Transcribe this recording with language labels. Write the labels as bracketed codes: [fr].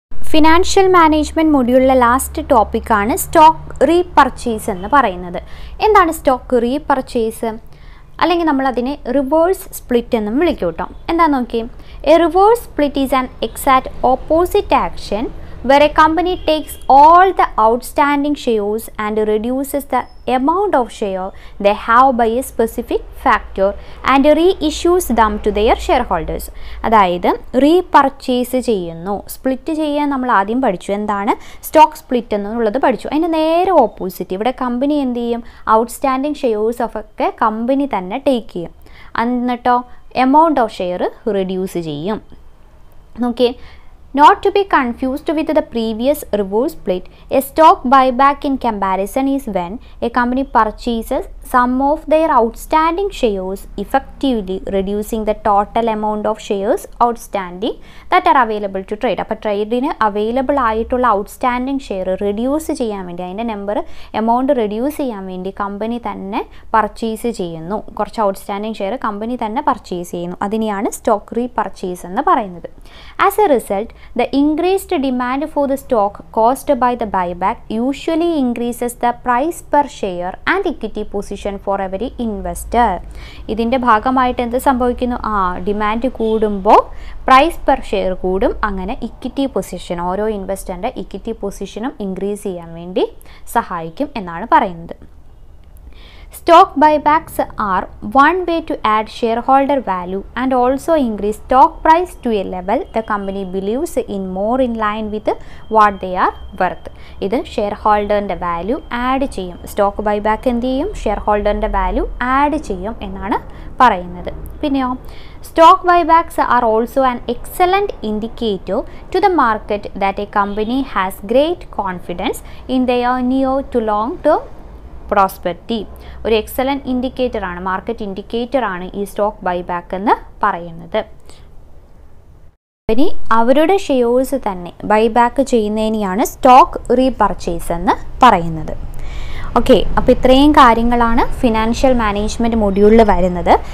[ml] Financial management മൊഡ്യൂളിലെ last ടോപ്പിക്കാണ് stock repurchase എന്ന് പറയുന്നത്. എന്താണ് സ്റ്റോക്ക് റീപർച്ചേസ്? അല്ലെങ്കിൽ നമ്മളതിനെ റിവേഴ്സ് സ്പ്ലിറ്റ് എന്നും വിളിക്കും കേട്ടോ. എന്താ നോക്കി, [en] A reverse split is an exact opposite action where a company takes all the outstanding shares and reduces the amount of share they have by a specific factor and reissues them to their shareholders. [ml] അതായത് repurchase ചെയ്യുന്നു. Split ചെയ്യാൻ നമ്മൾ ആദ്യം പഠിച്ചു, എന്താണ് stock split എന്നുള്ളത് പഠിച്ചു. അതിന് നേരെ ഓപ്പോസിറ്റ് ഇവിടെ കമ്പനി എന്ത് ചെയ്യും, ഔട്ട്സ്റ്റാൻഡിങ് ഷെയർസ് ഒക്കെ കമ്പനി തന്നെ ടേക്ക് ചെയ്യും. എന്നിട്ടോ എമൗണ്ട് ഓഫ് ഷെയർ റിഡ്യൂസ് ചെയ്യും. നോക്കിയേ, [en] not to be confused with the previous reverse split, a stock buyback in comparison is when a company purchases some of their outstanding shares, effectively reducing the total amount of shares outstanding that are available to trade. [ml] അപ്പോൾ ട്രേഡിന് available ആയിട്ടുള്ള outstanding share reduce ചെയ്യാൻ വേണ്ടി, അതിൻ്റെ number amount reduce ചെയ്യാൻ വേണ്ടി company തന്നെ purchase ചെയ്യുന്നു. കുറച്ച് ഔട്ട്സ്റ്റാൻഡിങ് ഷെയർ കമ്പനി തന്നെ പർച്ചേസ് ചെയ്യുന്നു. അതിനെയാണ് സ്റ്റോക്ക് റീപർച്ചേസ് എന്ന് പറയുന്നത്. [en] As a result, the increased demand for the stock caused by the buyback usually increases the price per share and equity position for every investor. [ml] ഇതിൻ്റെ ഭാഗമായിട്ട് എന്ത് സംഭവിക്കുന്നു, demand കൂടുമ്പോൾ പ്രൈസ് പെർ ഷെയർ കൂടും. അങ്ങനെ equity position, ഓരോ ഇൻവെസ്റ്ററിൻ്റെ equity പൊസിഷനും increase ചെയ്യാൻ വേണ്ടി സഹായിക്കും എന്നാണ് പറയുന്നത്. [en] Stock buybacks are one way to add shareholder value and also increase stock price to a level the company believes in more in line with what they are worth. [ml] ഇത് share ഹോൾഡറിൻ്റെ value add ചെയ്യും. Stock buyback എന്ത് ചെയ്യും, share ഹോൾഡറിൻ്റെ value add ചെയ്യും എന്നാണ് പറയുന്നത്. പിന്നെയോ, [en] stock buybacks are also an excellent indicator to the market that a company has great confidence in their near to long term prosperity. [ml] ഒരു excellent ഇൻഡിക്കേറ്ററാണ്, market ഇൻഡിക്കേറ്ററാണ് ഈ stock buyback എന്ന് പറയുന്നത്. കമ്പനി അവരുടെ shares തന്നെ ബൈബാക്ക് ചെയ്യുന്നതിനെയാണ് സ്റ്റോക്ക് റീപർച്ചേസ് എന്ന് പറയുന്നത്. Okay, അപ്പോൾ ഇത്രയും കാര്യങ്ങളാണ് ഫിനാൻഷ്യൽ മാനേജ്മെൻറ്റ് മൊഡ്യൂളിൽ വരുന്നത്.